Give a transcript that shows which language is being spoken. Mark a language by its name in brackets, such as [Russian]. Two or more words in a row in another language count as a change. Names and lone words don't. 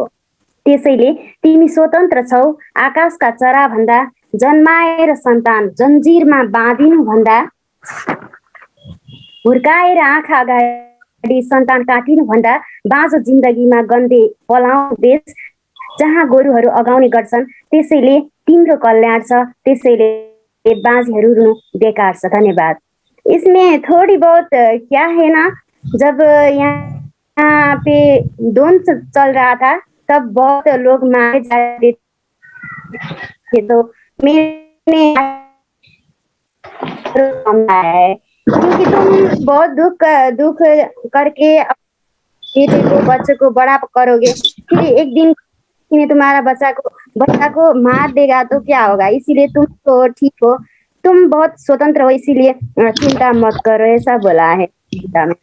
[Nepali] त्यसैले तिमी स्वतन्त्र छौ आकाशका चराभन्दा, जन्माएर सन्तान जन्जिरमा बाँधिनुभन्दा, हुर्काएर आँखा अगाडि सन्तान काटिनुभन्दा, बाँझो जिन्दगीमा गन्धे पलाउ देश जहाँ गोरुहरू अगाउने गर्छन्, त्यसैले तिम्रो कल्याण छ, त्यसैले बाँझीहरू रुनु बेकार छ। धन्यवाद। [Hindi] इसमें थोड़ी बहुत क्या है ना, जब यहाँ पे द्वंद्व चल रहा था, तब बहुत लोग मारे जा रहे थे, तो मैंने समझा है, क्योंकि तुम बहुत दुख करके बेटे को बच्चे को बड़ा करोगे, फिर एक दिन किसी ने तुम्हारा बच्चा को मार देगा तो क्या होगा, इसीलिए तुम तो ठीक हो, तुम बहुत स्वतंत्र हो, इसीलिए चिंता मत करो, ऐसा बोला है गीता में।